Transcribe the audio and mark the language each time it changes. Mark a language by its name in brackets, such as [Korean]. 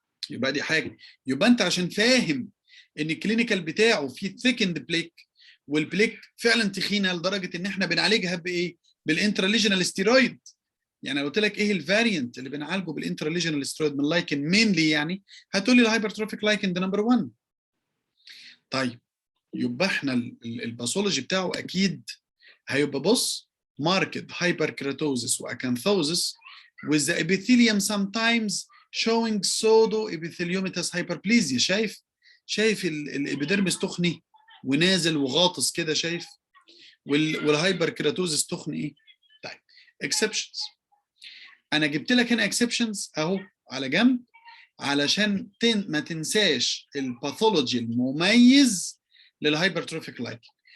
[Arabic] يبقى دي حاجه، يبقى انت عشان فاهم ان الكلينيكال بتاعه فيه ثيكند بليك، والبليك فعلا تخينه لدرجه ان احنا بنعالجها بايه؟ بالانتراليجنال ستيرويد. يعني قلت لك ايه الفاريانت اللي بنعالجه بالانتراليجنال ستيرويد من لايكن مينلي، يعني هتقول لي الهايبرتروفيك لايكن ده نمبر 1. طيب يبقى احنا الباثولوجي بتاعه اكيد هيبقى بص [English] marked hyperkeratosis واكانثوزس with the epithelium sometimes showing pseudo epitheliomatous hyperplasia. [Arabic] شايف الابيديرمس تخني ونازل وغاطس كده، شايف؟ والهايبركيراتوزس تخني ايه؟ طيب exceptions، انا جبت لك هنا exceptions اهو على جنب علشان ما تنساش الباثولوجي المميز للهايبرتروفيك لايكن.